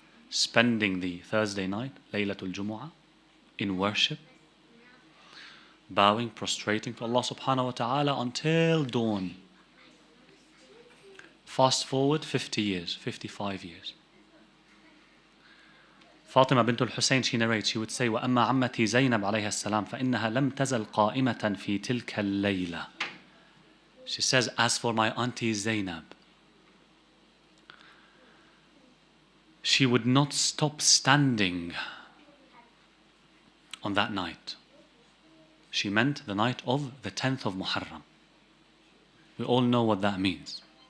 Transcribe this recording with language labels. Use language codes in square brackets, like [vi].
[en] spending the Thursday night, Laylatul Jumu'ah, in worship, bowing, prostrating to Allah subhanahu wa ta'ala until dawn. Fast forward 50 years, 55 years. Fatima bint al-Hussein, she narrates, she would say, [ar] وَأَمَّا عَمَّتِي زَيْنَبْ عَلَيْهَا السَّلَامُ فَإِنَّهَا لَمْ تَزَلْ قَائِمَةً فِي تِلْكَ اللَّيْلَةِ. [en] She says, as for my auntie Zainab, she would not stop standing on that night. She meant the night of the 10th of Muharram. We all know what that means.